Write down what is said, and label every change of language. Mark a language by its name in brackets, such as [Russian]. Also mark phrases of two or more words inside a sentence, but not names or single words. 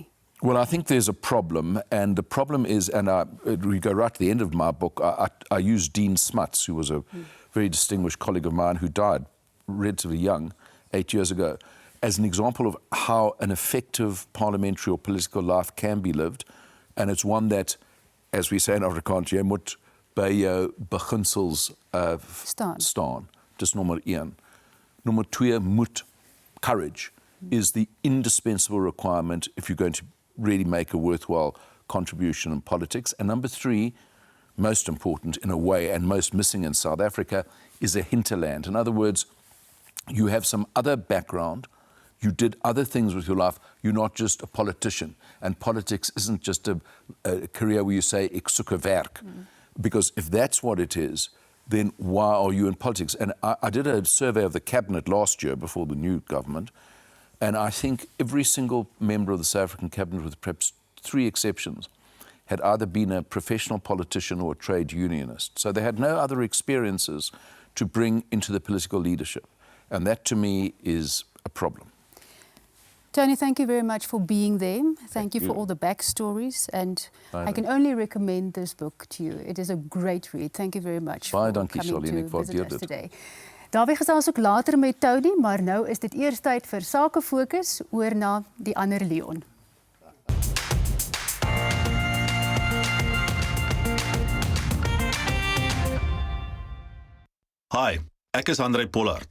[English] Well, I think there's a problem, and the problem is, and we go right to the end of my book, I use Dean Smuts, who was a very distinguished colleague of mine who died relatively young, 8 years ago, as an example of how an effective parliamentary or political life can be lived. And it's one that, as we say in Afrikaans, [Afrikaans] jy moet by jou beginsels staan. Dis nommer 1. Nommer 2, moed, [English] courage, is the indispensable requirement if you're going to really make a worthwhile contribution in politics. And number 3, most important in a way and most missing in South Africa, is a hinterland. In other words, you have some other background, you did other things with your life, you're not just a politician. And politics isn't just a career where you say, [Afrikaans] ek soek werk. [English] Because if that's what it is, then why are you in politics? And I did a survey of the cabinet last year before the new government, and I think every single member of the South African cabinet, with perhaps 3 exceptions, had either been a professional politician or a trade unionist. So they had no other experiences to bring into the political leadership. And that, to me, is a problem. Tony, thank you very much for being there. Thank you for all the backstories. And I can only recommend this book to you. It is a great read. Thank you very much for coming to visit us today. [Afrikaans] Daarby gesels ook later met Tony, maar nou is dit eers tyd vir Sake Fokus oor na die ander Leon. Hi, ek is André Pollard.